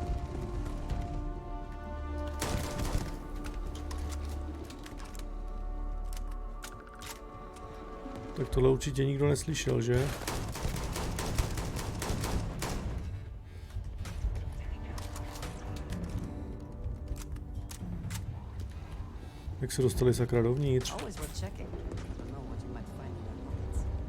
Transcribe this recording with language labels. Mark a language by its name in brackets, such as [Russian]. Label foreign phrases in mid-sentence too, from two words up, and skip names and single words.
[Czech] Tak tohle určitě nikdo neslyšel, že? Jak se dostali sakra dovnitř? [English] Always worth checking. Don't know what you might find in their pockets.